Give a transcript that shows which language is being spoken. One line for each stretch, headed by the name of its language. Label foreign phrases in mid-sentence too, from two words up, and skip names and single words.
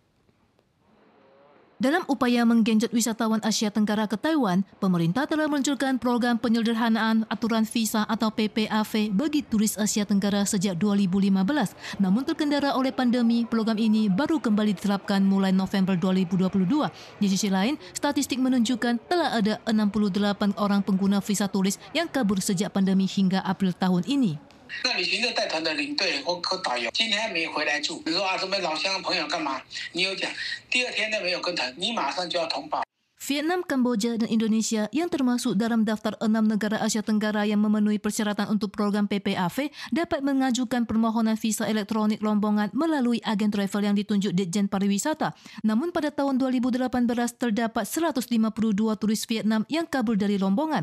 Indonesian: Dalam upaya menggenjot wisatawan Asia Tenggara ke Taiwan, pemerintah telah meluncurkan program penyederhanaan aturan visa atau PPAV bagi turis Asia Tenggara sejak 2015. Namun terkendala oleh pandemi, program ini baru kembali diterapkan mulai November 2022. Di sisi lain, statistik menunjukkan telah ada 68 orang pengguna visa turis yang kabur sejak pandemi hingga April tahun ini.
Chinese: 那旅行社带团的领队或导游今天还没回来住，比如说什么老乡朋友干嘛，你有讲，第二天都没有跟团，你马上就要通报。
Indonesian: Vietnam, Kamboja, dan Indonesia yang termasuk dalam daftar 6 negara Asia Tenggara yang memenuhi persyaratan untuk program PPAV dapat mengajukan permohonan visa elektronik rombongan melalui agen travel yang ditunjuk Ditjen Pariwisata. Namun pada tahun 2018 terdapat 152 turis Vietnam yang kabur dari rombongan.